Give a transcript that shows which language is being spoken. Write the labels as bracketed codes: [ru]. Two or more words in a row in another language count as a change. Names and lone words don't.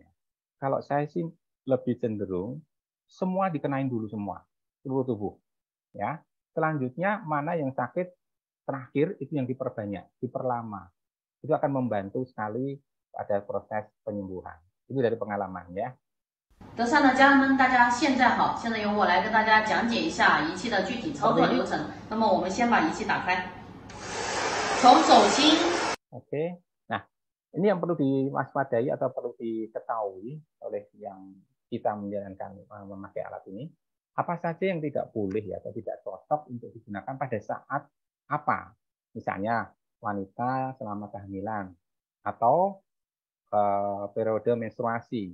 [id] Kalau saya sih lebih cenderung semua dikenain dulu semua, seluruh tubuh. Ya. Selanjutnya mana yang sakit terakhir itu yang diperbanyak, diperlama. Itu akan membantu sekali pada proses penyembuhan. Itu dari pengalaman ya. [zh] 德善的家人们，大家现在好。现在由我来跟大家讲解一下仪器的具体操作流程。那么我们先把仪器打开，从手心。 [id] Oke. Nah, ini yang perlu diwaspadai atau perlu diketahui oleh yang kita menjalankan memakai alat ini. Apa saja yang tidak boleh ya atau tidak cocok untuk digunakan pada saat apa? Misalnya wanita selama kehamilan atau periode menstruasi.